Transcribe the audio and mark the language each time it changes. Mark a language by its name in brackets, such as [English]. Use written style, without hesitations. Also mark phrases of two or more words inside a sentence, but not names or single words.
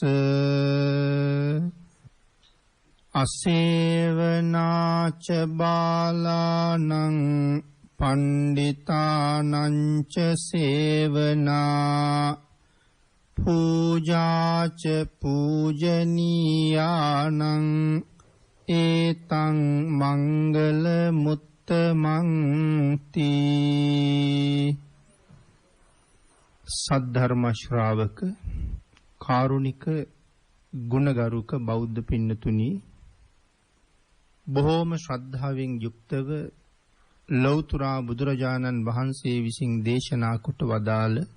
[Pali] අසේවනාච බාලානං පණ්ඩිතානං ච සේවනා පූජාච පූජනීයානං ඒතං මංගල මුත්තමං තී. [Sinhala] සද්ධර්ම ශ්‍රාවක කාරුණික ගුණගරුක බෞද්ධ පින්නතුනි, බොහෝම ශ්‍රද්ධාවෙන් යුක්තව ලෞතර බුදුරජාණන් වහන්සේ විසින් දේශනා කොට වදාළ